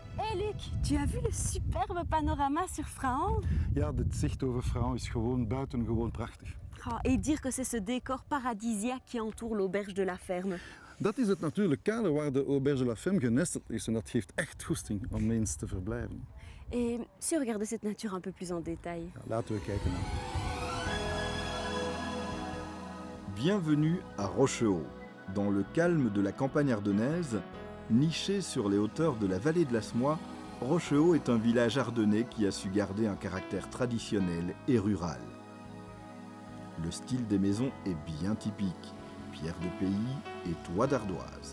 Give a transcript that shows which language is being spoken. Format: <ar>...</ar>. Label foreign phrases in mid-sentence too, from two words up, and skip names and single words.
<fr>Hé Luc, tu as vu le superbe panorama sur Frahan?</fr> <nl>Ja, het zicht over Frahan is gewoon buitengewoon prachtig.</nl> <fr>Oh, et dire que c'est ce décor paradisiaque qui entoure l'auberge de la ferme.</fr> <nl>Dat is het natuurlijk kader waar de Auberge de la Femme genesteld is en dat geeft echt goesting om eens te verblijven.</nl> <fr>Et si on regardait cette nature un peu plus en détail?</fr> <nl>Ja, laten we kijken naar.</nl> <fr>Bienvenue à Rochehaut, dans le calme de la campagne ardennaise, niché sur les hauteurs de la vallée de l'Asmois. Rochehaut est un village ardennais qui a su garder un caractère traditionnel et rural. Le style des maisons est bien typique, pierre de pays et toit d'ardoise.</fr>